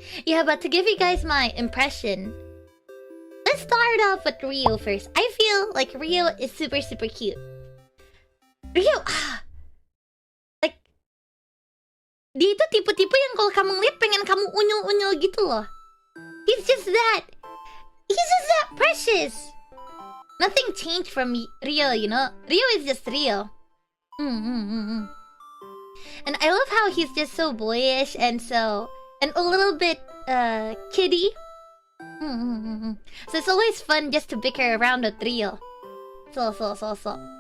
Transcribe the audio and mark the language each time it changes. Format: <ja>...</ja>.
<en>Yeah, but to give you guys my impression, let's start off with Rio first. I feel like Rio is super cute.</en> <id>Rio,</id> <en>like,</en> <id>dia itu tipe-tipe yang kalau kamu lihat pengen kamu unyil-unyil gitu loh.</id> <en>He's just that precious. Nothing changed from Rio, you know? Rio is just Rio. And I love how he's just so boyish and a little bit kiddie. So it's always fun just to bicker around with Rio. So.</en>